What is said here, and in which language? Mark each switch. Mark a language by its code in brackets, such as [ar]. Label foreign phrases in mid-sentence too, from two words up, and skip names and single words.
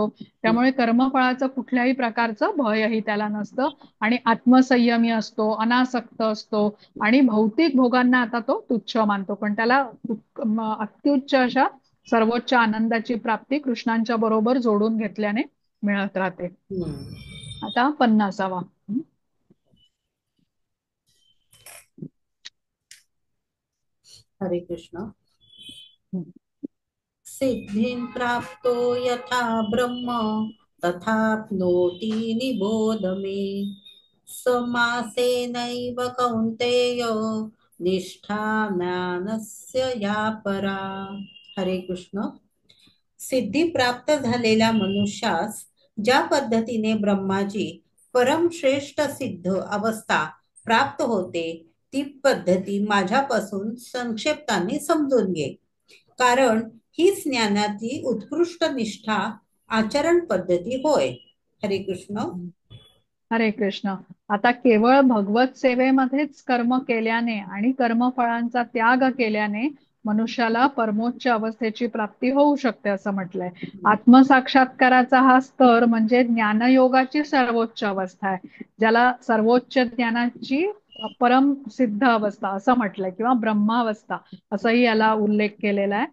[mr] त्यामुळे कर्मफळाचं कुठल्याही प्रकारचं भयही त्याला नसतं आणि आत्मसंयमी असतो, अनासक्त असतो आणि भौतिक भोगांना आता तो तुच्छ मानतो. पण त्याला अत्युच्च अशा सर्वोच्च आनंदाची प्राप्ती कृष्णांच्या बरोबर जोडून घेतल्याने मिळत राहते. आता 50वा. हरे कृष्ण. [sa] सिद्धिं प्राप्तो यथा ब्रह्म तथाप्नोति निबोध मे. समासेनैव कौन्तेय निष्ठा ज्ञानस्य या परा. [mr] हरे कृष्ण. सिद्धी प्राप्त झालेल्या मनुष्यास ज्या पद्धतीने ब्रह्माची परमश्रेष्ठ सिद्ध अवस्था प्राप्त होते, ती पद्धती माझ्यापासून संक्षेप्ताने समजून घे. कारण हीच ज्ञानाची उत्कृष्ट निष्ठा आचरण पद्धती होय. हरे कृष्ण. हरे कृष्ण. आता केवळ भगवत सेवेमध्येच कर्म केल्याने आणि कर्मफळांचा त्याग केल्याने मनुष्याला परमोच्च अवस्थेची प्राप्ती होऊ शकते असं म्हटलंय. आत्मसाक्षात्काराचा हा स्तर म्हणजे ज्ञानयोगाची सर्वोच्च अवस्था आहे, ज्याला सर्वोच्च ज्ञानाची परम सिद्ध अवस्था असं म्हटलंय किंवा ब्रह्मावस्था असंही याला उल्लेख केलेला आहे.